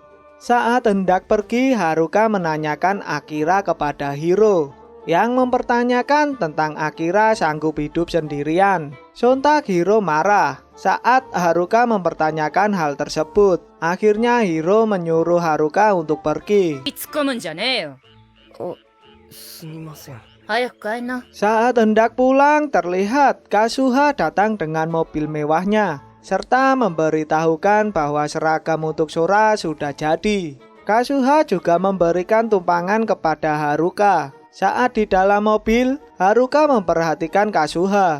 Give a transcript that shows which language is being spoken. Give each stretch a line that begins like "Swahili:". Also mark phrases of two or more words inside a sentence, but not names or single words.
Indonesian: Saat hendak pergi, Haruka menanyakan Akira kepada Hiro, yang mempertanyakan tentang Akira sanggup hidup sendirian. Sontak Hiro marah saat Haruka mempertanyakan hal tersebut. Akhirnya Hiro menyuruh Haruka untuk pergi.
Japanese: 突っ込むんじゃねえよ。すみません。早く帰んな。
Indonesian: Saat hendak pulang, terlihat Kazuha datang dengan mobil mewahnya serta memberitahukan bahwa seragam untuk Sora sudah jadi. Kazuha juga memberikan tumpangan kepada Haruka. Saat di dalam mobil, Haruka memperhatikan Kazuha.